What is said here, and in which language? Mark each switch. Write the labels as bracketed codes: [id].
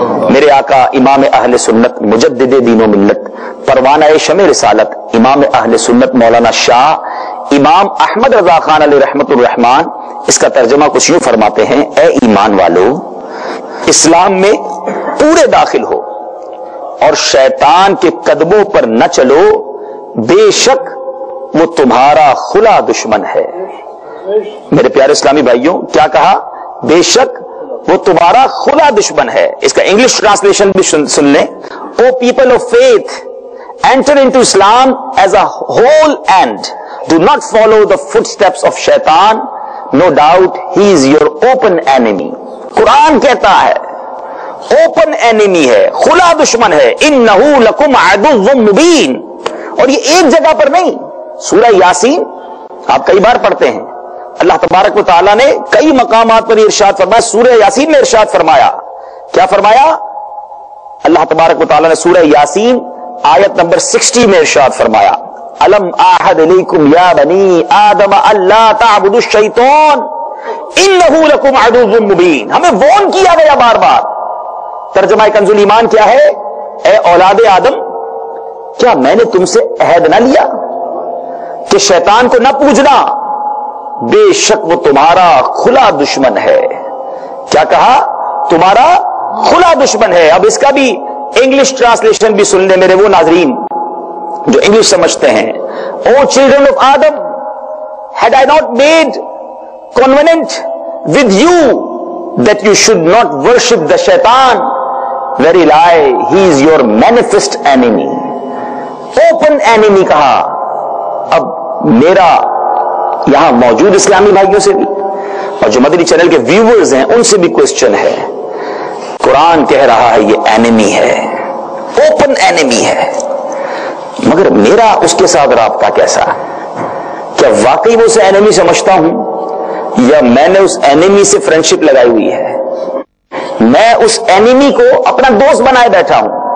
[ur] میرے آقا امام اہل سنت مجدد دین و ملت پروانہ شمع رسالت امام اہل سنت مولانا شاہ امام احمد رضا خان علیہ رحمت الرحمان اس کا ترجمہ کچھ یوں فرماتے ہیں, اے ایمان والو اسلام میں پورے داخل ہو اور شیطان کے قدموں پر نہ چلو, بے شک وہ تمہارا کھلا دشمن ہے. میرے پیارے اسلامی بھائیوں, کیا کہا؟ بے شک وہ تمہارا کھلا دشمن ہے. اس کا انگلش ٹرانسلیشن بھی سن لیں, [en] O people of faith enter into Islam as a whole and do not follow the footsteps of shaitan, no doubt he is your open enemy. [ur] قرآن کہتا ہے اوپن اینیمی ہے, کھلا دشمن ہے, [ar] انہو لکم عدو مبین. [ur] اور یہ ایک جگہ پر نہیں, سورہ یاسین آپ کئی بار پڑھتے ہیں, اللہ تبارک و تعالیٰ نے کئی مقامات پر ارشاد فرمایا. سورہ یاسین میں ارشاد فرمایا, کیا فرمایا؟ اللہ تبارک و تعالیٰ نے سورہ یاسین آیت نمبر 60 میں ارشاد فرمایا, [ar] الم اعہد الیکم یا بنی آدم الا تعبدوا الشیطان انہ لکم عدو مبین. [ur] ہمیں وارن کیا گیا بار بار. ترجمہ کنز الایمان کیا ہے؟ اے اولاد آدم, کیا میں نے تم سے عہد نہ لیا کہ شیطان کو نہ پوجنا, بے شک وہ تمہارا کھلا دشمن ہے. کیا کہا؟ تمہارا کھلا دشمن ہے. اب اس کا بھی انگلش ٹرانسلیشن بھی سن لیں میرے وہ ناظرین جو انگلش سمجھتے ہیں. [en] O children of Adam, had I not made covenant with you that you should not worship the shaitan, very lie, he is your manifest enemy, open enemy [ur] کہا. اب میرا یہاں موجود اسلامی بھائیوں سے بھی اور جو مدنی چینل کے ویورز ہیں ان سے بھی کوسچن ہے. قرآن کہہ رہا ہے یہ اینیمی ہے, اوپن اینیمی ہے, مگر میرا اس کے ساتھ رابطہ کیسا؟ کیا واقعی وہ اسے اینیمی سمجھتا ہوں یا میں نے اس اینیمی سے فرینڈشپ لگائی ہوئی ہے؟ میں اس اینیمی کو اپنا دوست بنائے بیٹھا ہوں.